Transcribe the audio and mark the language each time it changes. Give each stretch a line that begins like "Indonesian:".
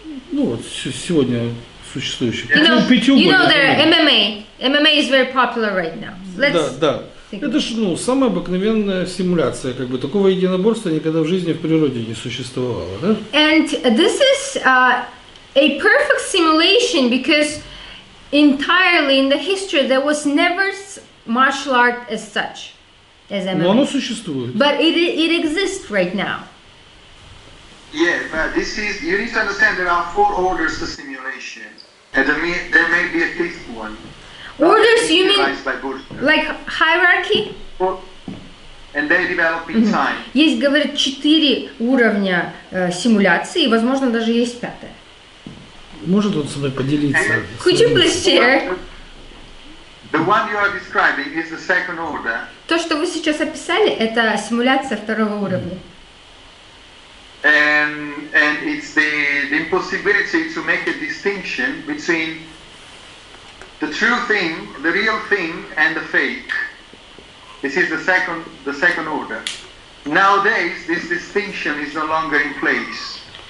Russian: Ну вот сегодня существующие.
English: You know the MMA is very popular right now.
Russian: Да. Это ж, ну, самая обыкновенная симуляция, как бы такого единоборства никогда в жизни в природе не существовало, да?
English: And this is a perfect simulation because entirely in the history there was never martial art as such as MMA.
Russian: Но оно существует.
English: But it exists right now. Yeah, but you need to understand there are 4 orders to simulation, and there may be a 5th one. Orders, you mean like hierarchy? And they develop in time.
Russian: Есть, говорят, 4 уровня симуляции, и, возможно, даже есть 5-е. Может он со мной поделиться?
English: Could you please share? The one you are describing is the second order.
Russian: То, что вы сейчас описали, это симуляция 2-го уровня.
English: And it's the impossibility to make a distinction between the true thing, the real thing, and the fake. This is the second order. Nowadays, this distinction is no longer in place.